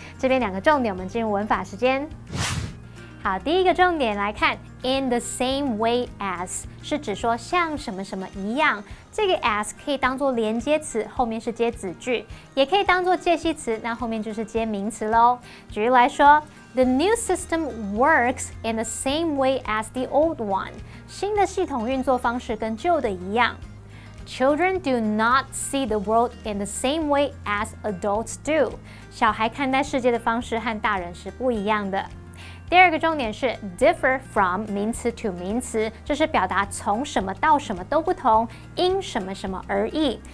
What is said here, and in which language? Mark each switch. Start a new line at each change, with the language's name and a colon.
Chinese: 这边两个重点，我们进入文法时间。好，第一个重点来看 ，
English: in the same way as
Chinese: 是指说像什么什么一样。这个 as 可以当做连接词，后面是接子句，也可以当做介系词，那后面就是接名词喽。
English: 举例来说 ，The new system works in the same way as the old one。
Chinese: 新的系统运作方式跟旧的一样。
English: Children do not see the world in the same way as adults do。
Chinese: 小孩看待世界的方式和大人是不一样的。第二个重点是 differ from 名词 to 名词，这是表达从什么到什么都不同，因什么什么而异。